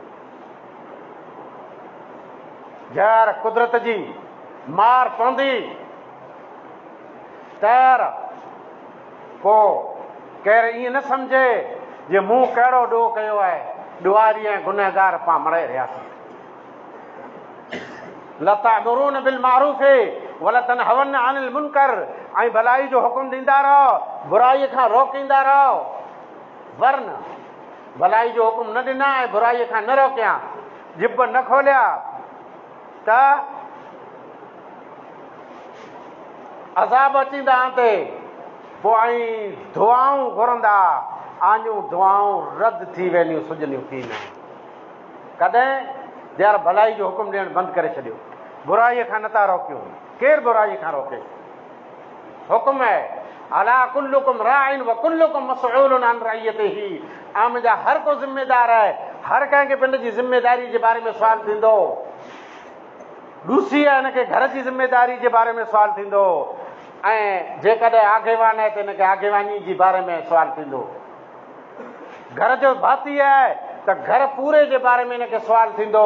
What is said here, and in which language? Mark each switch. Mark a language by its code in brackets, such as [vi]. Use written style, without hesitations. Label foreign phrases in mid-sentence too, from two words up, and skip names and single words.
[sd] जर कुदरत जी मार पवंदी तर पोइ केरु ईअं न सम्झे जे मूं कहिड़ो ॾोह कयो आहे, ॾुआरी ऐं गुनहगार पाण मरे रहियासीं। [ar] لتأمرون بالمعروف ولا تنهون عن المنكر, [sd] ऐं भलाई जो हुकुम ॾींदा रहो, बुराईअ खां रोकींदा रहो। वरन भलाई जो हुकुम न ॾिना ऐं बुराईअ खां न रोकिया, जिब न खोलिया त अज़ाब अचींदा ते पोइ ऐं दुआऊं घुरंदा, आहियूं दुआऊं रद्द थी वेंदियूं, सुजनियूं थी न। कॾहिं यार भलाई जो हुकुम ॾियणु बंदि करे छॾियो, बुराईअ खां नथा रोकियो। केरु बुराईअ खां रोके? [ar] हुकुम आहे ألا كلكم راع وكلكم مسؤول عن رعيته. [sd] मुंहिंजा हर को ज़िम्मेदार आहे, हर कंहिंखे पंहिंजी जी ज़िम्मेदारी जे बारे में सुवाल थींदो। ॾूसी आहे हिनखे घर जी ज़िम्मेदारी जे बारे में सुवाल थींदो, ऐं जेकॾहिं आगेवान आहे त हिनखे आगेवानी जे बारे में सुवाल थींदो। घर जो भाती आहे त घर पूरे जे बारे में हिनखे सुवाल थींदो।